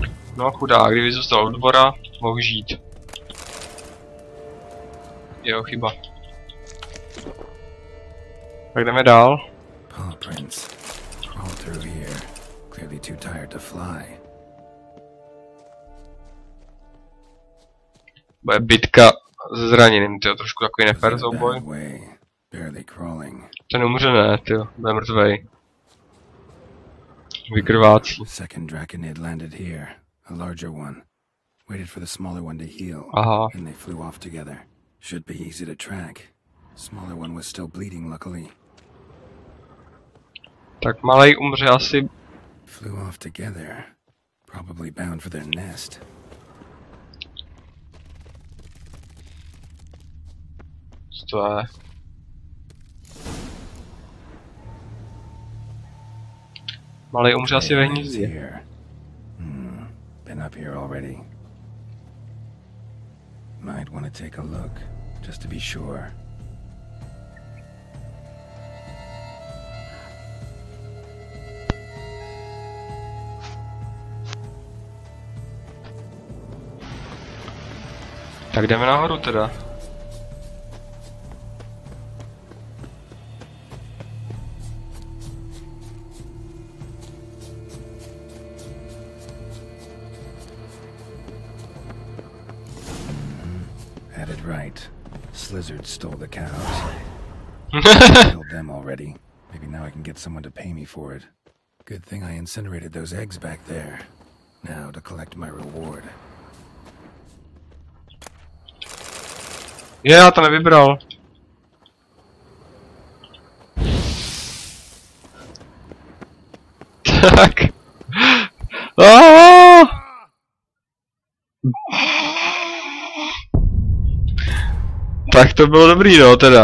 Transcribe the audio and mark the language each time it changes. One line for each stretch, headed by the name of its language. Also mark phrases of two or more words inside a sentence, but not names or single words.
Czech: No chudák, kdyby zůstal od dvora, mohl žít. Jeho chyba. Tak jdeme dál.
English: Paw prints. All through here. Clearly too tired to fly.
Czech: Bude bitka se zraněným, tyjo, trošku takový nefér souboj.
English: Barely crawling.
Czech: Ten umře ne, tyjo, bude mrtvej. Vykrvácí.
English: Second draconid landed here, a larger one. Waited for the smaller one to heal,
Czech: Aha.
English: and they flew off together. Should be easy to track. Smaller one was still bleeding, luckily.
Czech: Tak malej umře asi.
English: Flew off together, probably bound for their nest.
Czech: Co to je? Malej umře asi ve hnízdě.
English: Been up here already. Might want to take a look, just to be sure.
Czech: Tak jdeme nahoru teda.
English: Had it right. Slizzard stole the cows. Killed them already. Maybe now I can get someone to pay me for it. Good thing I incinerated those eggs back there. Now to collect my reward.
Czech: Já to nevybral. Tak. Tak to bylo dobrý, no, teda.